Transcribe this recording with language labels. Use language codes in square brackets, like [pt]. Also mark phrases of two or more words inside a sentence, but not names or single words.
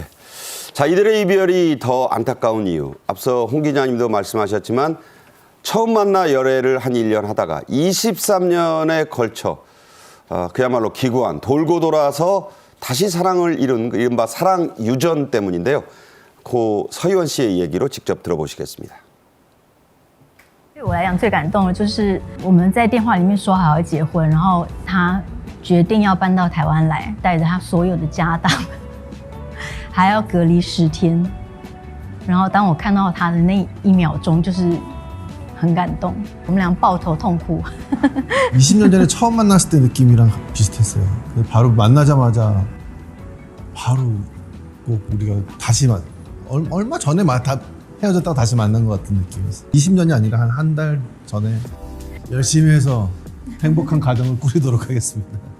[ko] 자, 이들의 이별이 더 안타까운 이유. 앞서 홍 기자님도 말씀하셨지만 처음 만나 열애를 한 1년 하다가 23년에 걸쳐 그야말로 기구한 돌고 돌아서 다시 사랑을 이룬 이른바 사랑 유전 때문인데요. 고 서희원 씨의 얘기로 직접 들어보시겠습니다. [zh] 对我来讲最感动的就是我们在电话里面说好要结婚，然后他决定要搬到台湾来，带着他所有的家当，还要隔离10天。然后当我看到他的那1秒钟，就是很感动，我们俩抱头痛哭。 [ko] 20년 전에 처음 만났을 때 느낌이랑 비슷했어요. 바로 만나자마자 바로 꼭 우리가 다시 얼마 전에 다 헤어졌다가 다시 만난 것 같은 느낌이었어요. 20년이 아니라 한 달 전에 열심히 해서 행복한 가정을 꾸리도록 하겠습니다.